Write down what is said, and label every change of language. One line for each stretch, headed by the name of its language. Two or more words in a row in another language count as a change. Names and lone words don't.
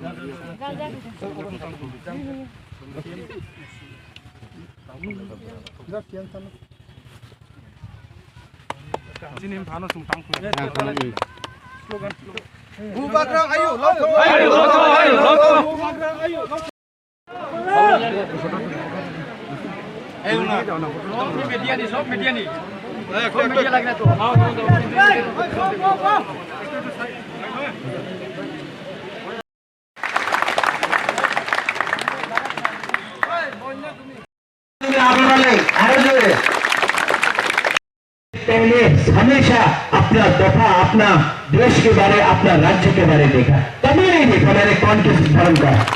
Kok Borok: Jinim phano sung tang khla. Slogan. Bubagra ayu lautho. Ayu lautho. Bubagra ayu lautho. Eh una. Media ni, sob media ni. Media lagi na to.
Hindi: पहले हमेशा अपना दफा अपना देश के बारे अपना राज्य के बारे देखा, कभी नहीं देखा मैंने कौन किस धर्म का।